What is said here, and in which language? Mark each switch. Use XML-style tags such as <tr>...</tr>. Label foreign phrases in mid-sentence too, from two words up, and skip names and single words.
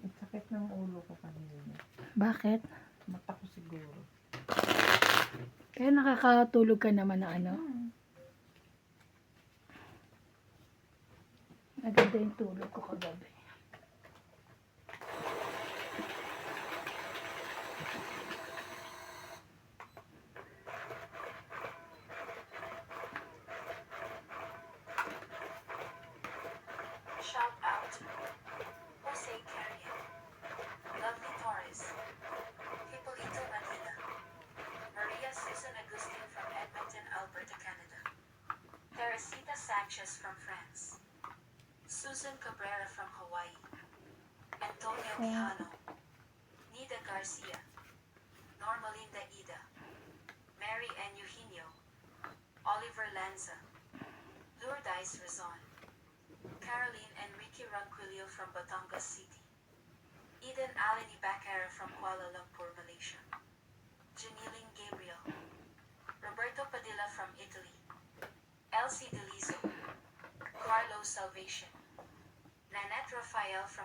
<tl>Sakit ng ulo ko kanina. Bakit? Mata ko siguro. Kaya nakakatulog ka naman na ano? Maganda yung tulog ko kagabi.</tl> <en>Shout out Jose Carrion, Lovely Torres, Hipolito Manila, Maria Susan Agustin from Edmonton, Alberta, Canada, Teresita Sanchez from France, Susan Cabrera from Hawaii, Antonio Quijano, Nida Garcia, Normalinda Ida, Mary N. Eugenio, Oliver Lanza, Lourdes Rizon, Caroline Enrique Ranquillo from Batangas City, Eden Alini Bacara from Kuala Lumpur, Malaysia, Janiling Gabriel, Roberto Padilla from Italy, Elsie Delizo, Carlo Salvation, Nanette Rafael from</en>